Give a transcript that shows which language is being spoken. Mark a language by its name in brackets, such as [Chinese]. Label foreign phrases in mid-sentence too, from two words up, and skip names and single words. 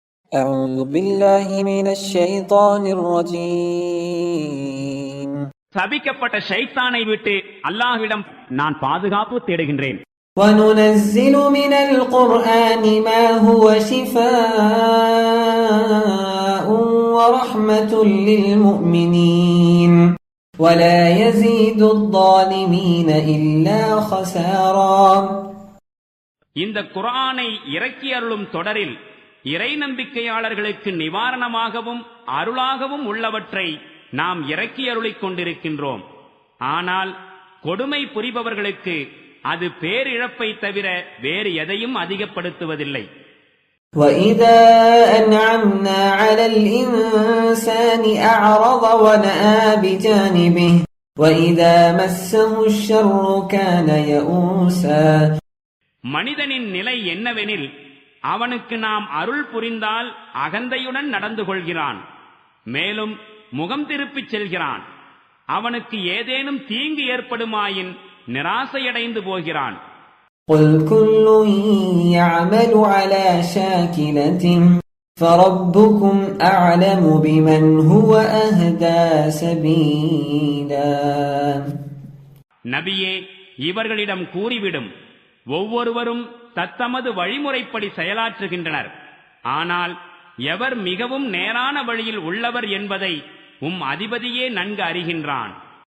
[Arabic] أعوذ بالله من الشيطان الرجيم. [Tamil] சபிக்கப்பட்ட ஷைத்தானை விட்டு அல்லாஹ்விடம் நான் பாதுகாப்பு தேடுகின்றேன். [Arabic] وننزل من القرآن ما هو شفاء ورحمة للمؤمنين ولا يزيد الظالمين إلا خسارا. [Tamil] இந்த குர்ஆனை இறக்கி அருளும் தொடரில் இறை நம்பிக்கையாளர்களுக்கு நிவாரணமாகவும் அருளாகவும் உள்ளவற்றை நாம் இறக்கி அருளிக் கொண்டிருக்கின்றோம். ஆனால் கொடுமை புரிபவர்களுக்கு அது பேரிழப்பை தவிர வேறு எதையும் அதிகப்படுத்துவதில்லை. [Arabic] وَإِذَا أَنْعَمْنَا عَلَى الْإِنسَانِ أَعْرَضَ وَنَأَىٰ بِجَانِبِهِ وَإِذَا مَسَّهُ الشَّرُّ كَانَ يَئُوسًا. [Tamil] மனிதனின் நிலை என்னவெனில், அவனுக்கு நாம் அருள் புரிந்தால் அகந்தையுடன் நடந்து கொள்கிறான், மேலும் முகம் திருப்பிச் செல்கிறான். அவனுக்கு ஏதேனும் தீங்கு ஏற்படுமாயின் நிராசையடைந்து போகிறான். [Arabic] قُلْ كُلٌّ يَعْمَلُ عَلَى شَاكِلَتِهِ فَرَبُّكُمْ أَعْلَمُ بِمَنْ هُوَ أَهْدَى سَبِيلًا. [Tamil] நபியே, இவர்களிடம் கூறிவிடும், ஒவ்வொருவரும் தத்தமது வழிமுறைப்படி செயலாற்றுகின்றனர். ஆனால் எவர் மிகவும் நேரான வழியில் உள்ளவர் என்பதை அதிபதியே நன்கு அறிகின்றான்.